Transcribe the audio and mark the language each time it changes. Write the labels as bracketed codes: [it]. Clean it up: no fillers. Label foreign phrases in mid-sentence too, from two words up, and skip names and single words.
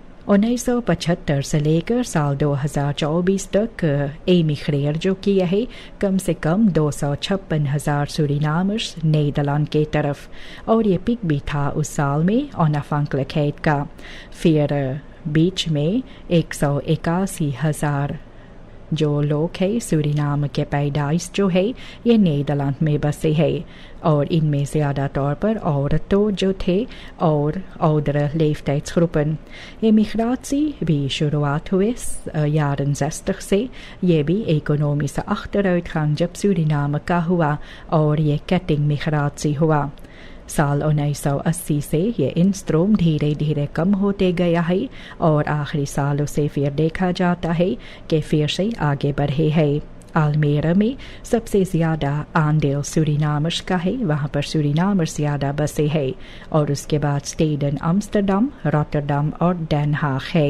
[hns] 1975 से लेकर साल 2024 तक एमिग्रेट जो किया है कम से कम 256,000 सूरीनामर्स नीदरलैंड के तरफ, और ये पिक भी था उस साल में ओनाफांक्लिकहेट का। फिर बीच में 181,000 जो लोग है सूरीनाम के पैदाइश जो है ये नीदरलैंड में बसे है, और इनमें ज़्यादा तौर पर औरतों जो थे और [nl] oudere leeftijdsgroepen। [hns] Emigratie भी शुरुआत हुए jaren 60 से, ये भी [nl] economische achteruitgang [hns] जब सूरीनाम का हुआ और ये [nl] ketting migratie [hns] हुआ। साल 1980 से ये इंस्ट्रोम धीरे धीरे कम होते गया है और आखिरी सालों से फिर देखा जाता है कि फिर से आगे बढ़े है। आलमेरा में सबसे ज़्यादा आंडेल सूरीनामर्स का है, वहाँ पर सूरीनामर्स ज़्यादा बसे है, और उसके बाद स्टेडन आम्स्टरडम, रॉटरडम और डेन हाग है।